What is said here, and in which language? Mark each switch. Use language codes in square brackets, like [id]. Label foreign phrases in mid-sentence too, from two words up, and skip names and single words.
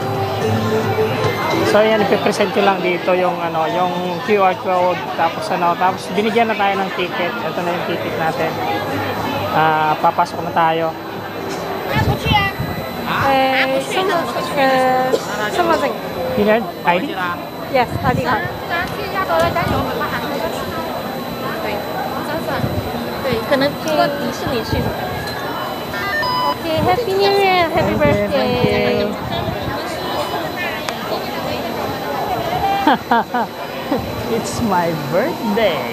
[tl] So yan, ipipresent ko lang dito yung yung QR code, tapos binigyan na tayo ng ticket. Ito na yung ticket natin. Papasok na tayo. Pinard? ID? [en] Yes, ID card. [zh] 对，可能去迪士尼去。 [en] Okay, Happy New Year, Happy Birthday. It's my birthday.